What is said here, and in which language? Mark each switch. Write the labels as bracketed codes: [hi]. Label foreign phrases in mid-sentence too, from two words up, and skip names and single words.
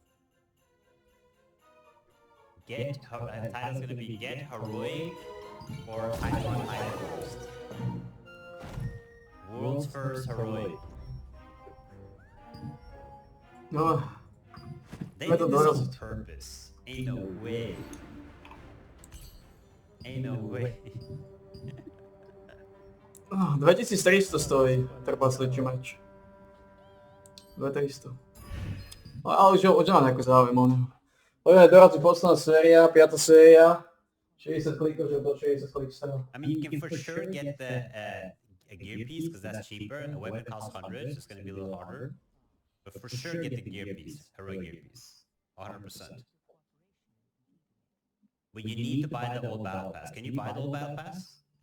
[en] Title's gonna be Get Heroic for Taiwan Hyperboost. World's first heroic. No, They did this on purpose. Ain't no way. Ain't no way. [sk] 2300 stojí trpaslíčí meč. 2300. No, ale už mám nejakú záujem. Poďme dorazí posledná séria, 5. séria. 60 klikov, že do 60 klikov. [en] I mean, you can for sure get the a gear piece because that's cheaper. A weapon costs 100, so it's gonna be a little harder. But for sure, get the gear piece, heroic gear piece, 100%. But you need to buy the old battle pass. Can you buy the old battle pass?